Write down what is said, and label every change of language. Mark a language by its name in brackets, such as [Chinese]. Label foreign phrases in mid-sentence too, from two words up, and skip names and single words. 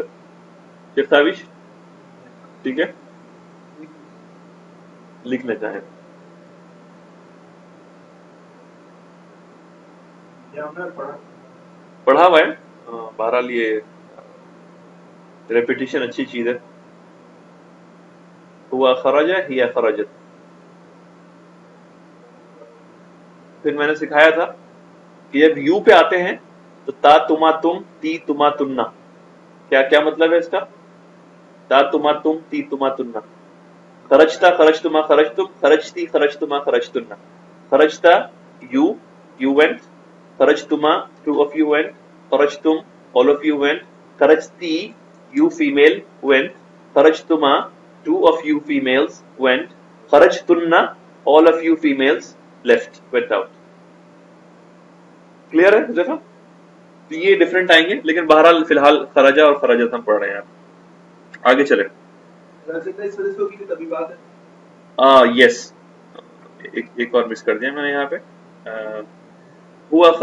[Urdu] شیخ تابش ٹھیک ہے، لکھنا چاہیں پڑھا ہوا ہے. بہرحال یہ ریپیٹیشن اچھی چیز ہے. [Arabic] ہوا خرجہ، ہیا خرجت. [Urdu] پھر میں نے سکھایا تھا کہ جب یو پہ آتے ہیں تو [Arabic] تا تما تم، تی تما تننا. [Urdu] کیا مطلب ہے اس کا؟ [Arabic] تا تما تم، تی تما تننا. خرجتا خرجتما خرجتم، خرجتی خرجتما خرجتنا. [English] خرجتا you went. خرجتما two of you went. خرجتم all of you went. خرجتی you female went. خرجتما two of you females went. خرجتنا all of you females left, went out. [Urdu] کلیئر ہے دیکھا؟ تو یہ ڈفرنٹ آئیں گے، لیکن بہرحال فی الحال خرجہ اور خرجت ہم پڑھ رہے ہیں. آگے چلیں. یس، ایک اور مس کر دیا میں نے یہاں پہ.